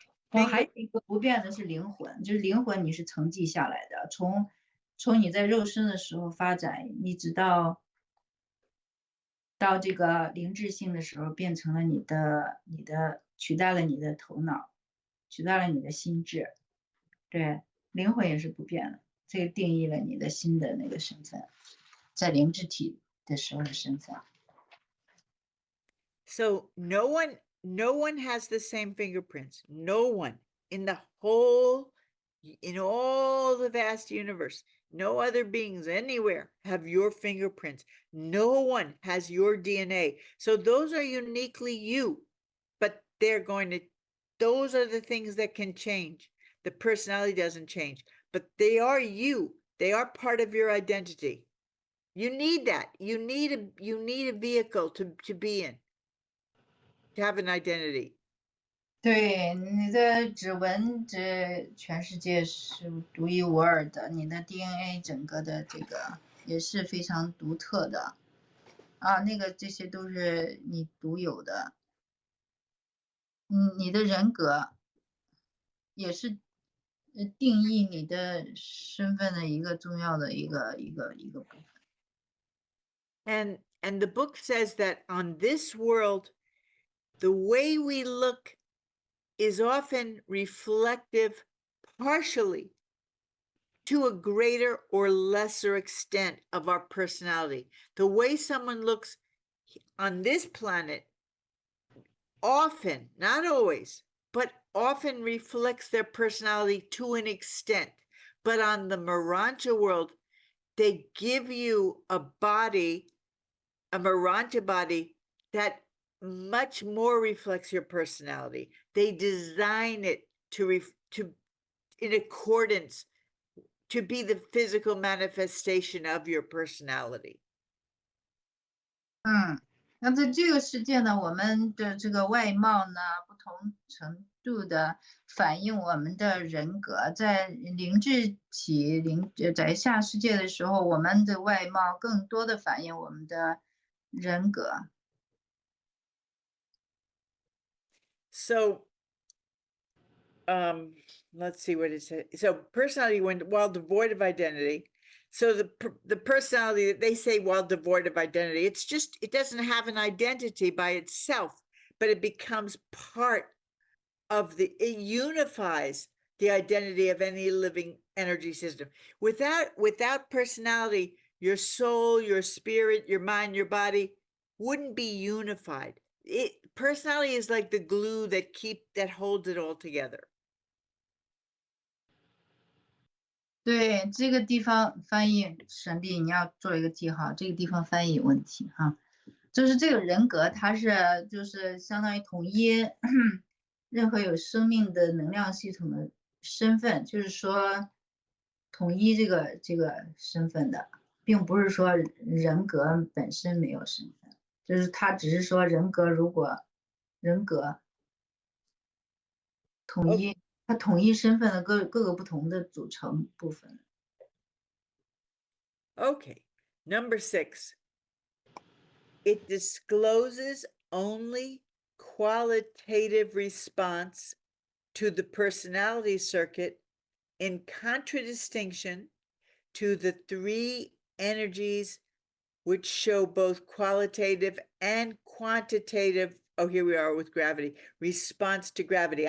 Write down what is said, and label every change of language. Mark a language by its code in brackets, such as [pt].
[zh] 还有一个不变的是灵魂，就是灵魂你是承继下来的，从你在肉身的时候发展，一直到这个灵智性的时候，变成了你的取代了你的头脑，取代了你的心智。对，灵魂也是不变的，这个定义了你的新的那个身份，在灵智体的时候的身份。 [en] So no one has the same fingerprints. No one in all the vast universe, no other beings anywhere have your fingerprints. No one has your DNA. So those are uniquely you, but those are the things that can change. The personality doesn't change, but they are you. They are part of your identity. You need that. You need a vehicle to be in. To have an identity. [zh] 对，你的指纹，这全世界是独一无二的，你的 DNA 整个的这个也是非常独特的，这些都是你独有的。你的人格也是定义你的身份的一个重要的一个部分。 [en] And the book says that on this world, the way we look is often reflective partially to a greater or lesser extent of our personality. The way someone looks on this planet often, not always, but often reflects their personality to an extent. But on the Maranja world, they give you a body, a Maranja body, that much more reflects your personality. They design it to in accordance to be the physical manifestation of your personality. [zh] 那在这个世界呢，我们的这个外貌呢，不同程度的反映我们的人格。在灵智体在下世界的时候，我们的外貌更多的反映我们的人格。 [en] So, let's see what it says. So personality, while devoid of identity. So the personality that they say while devoid of identity, it doesn't have an identity by itself, but it becomes part of it unifies the identity of any living energy system. Without personality, your soul, your spirit, your mind, your body wouldn't be unified. Personality is like the glue that holds it all together. [zh] 对，这个地方翻译神秘，你要做一个记号，这个地方翻译有问题哈。就是这个人格，它是就是相当于统一任何有生命的能量系统的身份，就是说统一这个身份的，并不是说人格本身没有身份，就是它只是说人格如果人格统一。它统一身份的各个不同的组成部分。 [en] Okay, number 6. It discloses only qualitative response to the personality circuit in contradistinction to the 3 energies which show both qualitative and quantitative, oh, here we are with gravity, response to gravity.